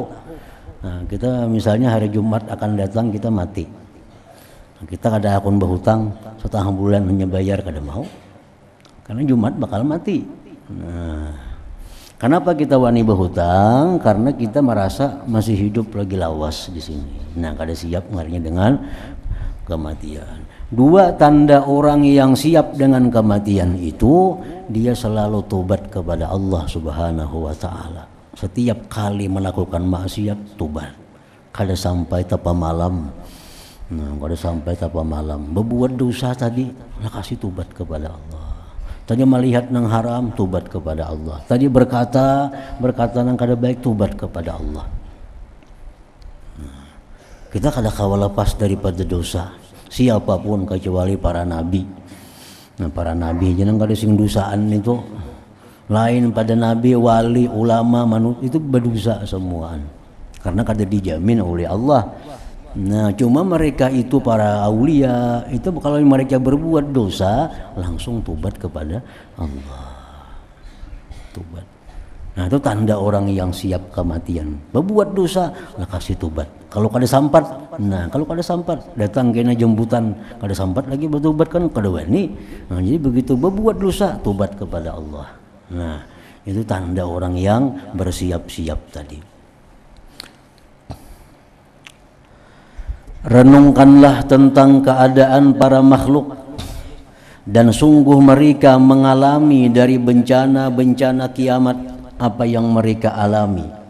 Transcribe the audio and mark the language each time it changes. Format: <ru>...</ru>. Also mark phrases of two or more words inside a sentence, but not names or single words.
<id>Nah, kita misalnya hari Jumat akan datang kita mati.</id> <bjn>Nah, kita kada akan berhutang setahun bulan hanya bayar, kada mau. Karena Jumat bakal mati. Nah, kenapa kita wani berhutang? Karena kita merasa masih hidup lagi lawas di sini. Nah, kada siap ngarinya dengan kematian.</bjn> <id>Dua tanda orang yang siap dengan kematian itu, dia selalu tobat kepada Allah</id> <ar>سبحانه وتعالى.</ar> <id>Setiap kali melakukan maksiat tobat.</id> <bjn>Kada sampai tapa malam. Nah, kada sampai tapa malam. Berbuat dosa tadi, nak kasih tobat kepada Allah. Tadi melihat nang haram, tobat kepada Allah. Tadi berkata nang kada baik, tobat kepada Allah. Kita kada kawa lepas daripada dosa, siapapun kecuali para nabi. Nah, para nabi jangan kada sing dosaan itu. Lain pada nabi, wali, ulama, manusia itu berdosa semuaan. Karena kada dijamin oleh Allah.</bjn> <id>Nah, cuma mereka itu para aulia itu kalau mereka berbuat dosa langsung tobat kepada Allah. Tobat. Nah, itu tanda orang yang siap kematian.</id> <bjn>Berbuat dosa, lah kasih tobat. Kalau kada sampat, datang kena jemputan, kada sampat lagi bertobat kan kada wani.</bjn> <id>Nah, jadi begitu berbuat dosa, tobat kepada Allah. Nah, itu tanda orang yang bersiap-siap tadi. Renungkanlah tentang keadaan para makhluk, dan sungguh mereka mengalami dari bencana-bencana kiamat apa yang mereka alami.</id>